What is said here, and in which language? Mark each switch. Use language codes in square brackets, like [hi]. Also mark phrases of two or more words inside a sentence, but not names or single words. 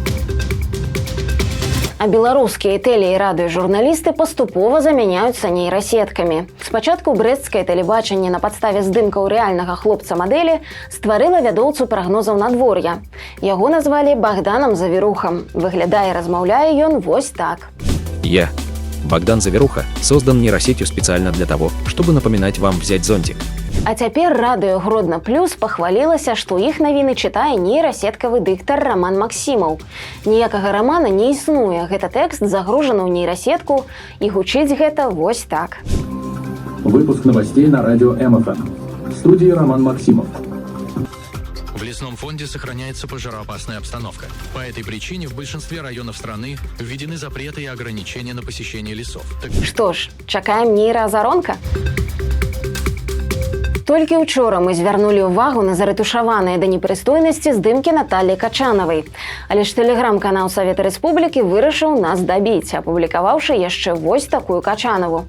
[be] А беларускія тэле- і радыёжурналісты паступова замяняюцца нейрасеткамі. Спачатку брэсцкае тэлебачанне на падставе здымкаў рэальнага хлопца-мадэлі стварыла вядоўцу прагнозаў надвор'я. Яго назвалі Богданом Завірухам. Выглядае і размаўляе ён вось так. [ru] Я, Богдан Завируха, создан нейросетью специально для того, чтобы напоминать вам взять зонтик. [be] А цяпер радыё Гродно Плюс пахвалілася, што іх навіны чытае нейрасеткавы дыктар Роман Максімаў. Ніякага рамана не існуе. Гэта тэкст загружаны ў нейрасетку, і гучыць гэта вось так. [ru] Выпуск новостей на радио МФМ. В студии Роман Максимов. В лесном фонде сохраняется пожароопасная обстановка. По этой причине в большинстве районов страны введены запреты и ограничения на посещение лесов. [be] Што ж, чакаем нейраазаронка? Толькі учора мы звярнулі ўвагу на зарэтушаваныя да непрыстойнасці здымкі Наталлі Качанавай. Але ж тэлеграм-канал Савета Рэспублікі вырашыў нас дабіць, апублікаваўшы яшчэ вось такую Качанаву.